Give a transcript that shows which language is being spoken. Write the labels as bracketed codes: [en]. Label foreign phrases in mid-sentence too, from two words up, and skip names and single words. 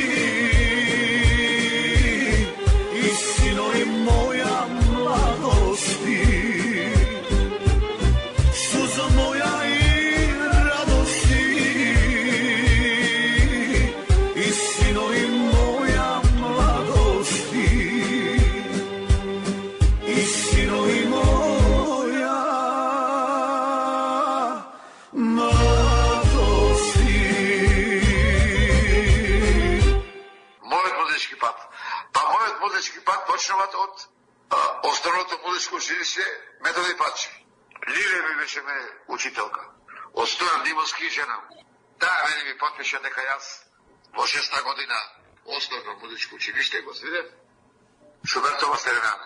[mk] истино и моја младости, сузо моја и истино и моја младости, истино и моја младости. Мојот музички пат. Па мојот музички пат почнува од основното музичко училиште Методи Пачи. Лиле ми беше мене учителка. Од Стојан Димовски жена. Таа мене ми потпиша дека јас во 6-та година основно музичко училиште го свирев Шубертова Стерената.